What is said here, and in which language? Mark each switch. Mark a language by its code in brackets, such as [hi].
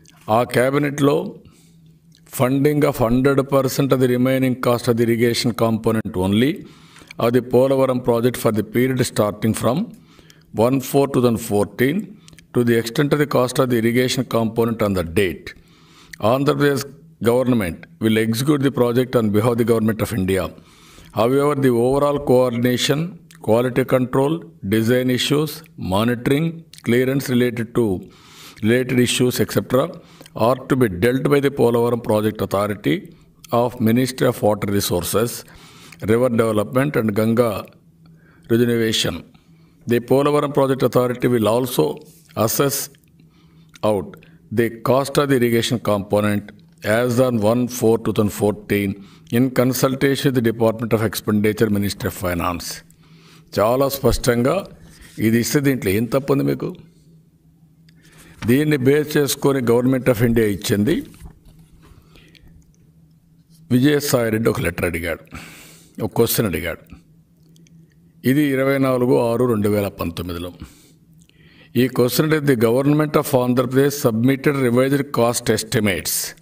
[en] ఆ క్యాబినెట్లో funding of 100% of the remaining cost of the irrigation component only of the Polavaram project for the period starting from 1/4/2014 to the extent of the cost of the irrigation component on the date. Andhra Pradesh government will execute the project on behalf of the government of India. However, the overall coordination, quality control, design issues, monitoring, clearance related issues, etc. are to be dealt by the Polavaram Project Authority of Ministry of Water Resources, River Development and Ganga Regeneration. The Polavaram Project Authority will also assess out the cost of the irrigation component as on 1/4/2014 in consultation with the Department of Expenditure, Ministry of Finance. [te] చాలా స్పష్టంగా ఇది ఇస్తే దీంట్లో ఏం తప్పుంది మీకు? దీన్ని base చేసుకొని government of India ఇచ్చింది. విజయసాయి రెడ్డి ఒక లెటర్ అడిగాడు, ఒక క్వశ్చన్ అడిగాడు. [en] ఇది 24/6/2019లో. ఈ question the government of Andhra Pradesh submitted revised cost estimates